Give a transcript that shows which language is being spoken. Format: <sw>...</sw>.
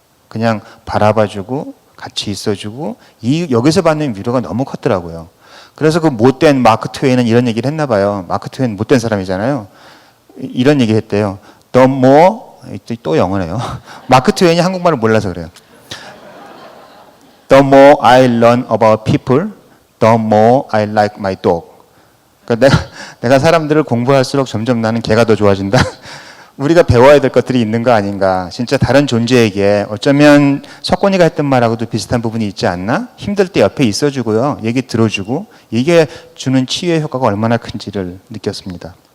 <ko>그냥 바라봐주고 같이 있어주고 여기서 받는 위로가 너무 컸더라고요. 그래서 그 못된 마크 트웨이는 이런 얘기를 했나 봐요. 마크 트웨이는 못된 사람이잖아요. 이런 얘기를 했대요.</ko> <en>The more</en> <ko>또 영어네요. 마크 트웨이는 한국말을 몰라서 그래요.</ko> <en>The more I learn about people, the more I like my dog.</en> <ko>그러니까 내가 사람들을 공부할수록 점점 나는 개가 더 좋아진다. 우리가 배워야 될 것들이 있는 거 아닌가. 진짜 다른 존재에게 어쩌면 석곤이가 했던 말하고도 비슷한 부분이 있지 않나? 힘들 때 옆에 있어주고요. 얘기 들어주고 이게 주는 치유의 효과가 얼마나 큰지를 느꼈습니다.</ko>